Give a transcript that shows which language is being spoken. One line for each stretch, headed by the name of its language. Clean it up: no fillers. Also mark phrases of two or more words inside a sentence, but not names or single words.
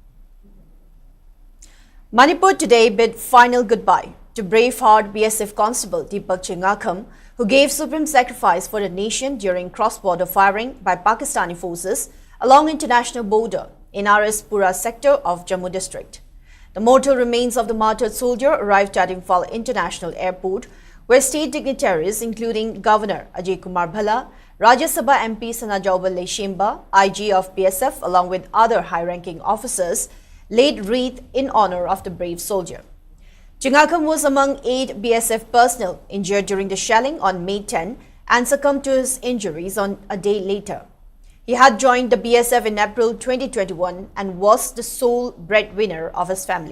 English: Manipur today bid final goodbye to braveheart BSF Constable Deepak Chingakam, who gave supreme sacrifice for the nation during cross-border firing by Pakistani forces along international border in Pura sector of Jammu district. The mortal remains of the martyred soldier arrived at Imphal International Airport, where state dignitaries including Governor Ajay Kumar Bhalla, Rajya Sabha MP Sanajawbal Shimba, IG of BSF along with other high-ranking officers laid wreath in honor of the brave soldier. Chingakam was among 8 BSF personnel injured during the shelling on May 10 and succumbed to his injuries on a day later. He had joined the BSF in April 2021 and was the sole breadwinner of his family.